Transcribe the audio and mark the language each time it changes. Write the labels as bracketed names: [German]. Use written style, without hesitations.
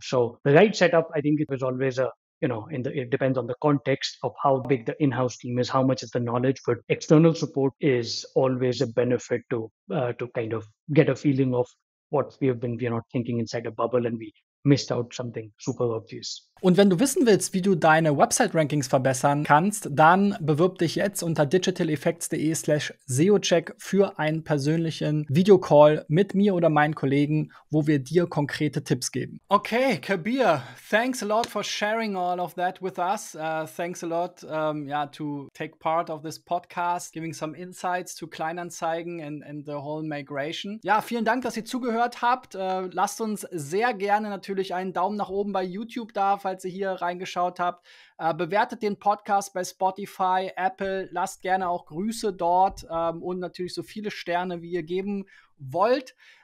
[English] So the right setup, I think it was always it depends on the context of how big the in-house team is, how much is the knowledge, but external support is always a benefit to kind of get a feeling of what we have been, thinking inside a bubble and we missed out something super obvious. [German] Und wenn du wissen willst, wie du deine Website-Rankings verbessern kannst, dann bewirb dich jetzt unter digitaleffects.de/SEO-Check für einen persönlichen Videocall mit mir oder meinen Kollegen, wo wir dir konkrete Tipps geben. [English] Okay, Kabeer, thanks a lot for sharing all of that with us. Thanks a lot to take part of this podcast, giving some insights to Kleinanzeigen and the whole migration. [German] Ja, vielen Dank, dass ihr zugehört habt. Lasst uns sehr gerne natürlich einen Daumen nach oben bei YouTube da, falls ihr hier reingeschaut habt. Bewertet den Podcast bei Spotify, Apple, lasst gerne auch Grüße dort und natürlich so viele Sterne, wie ihr geben wollt.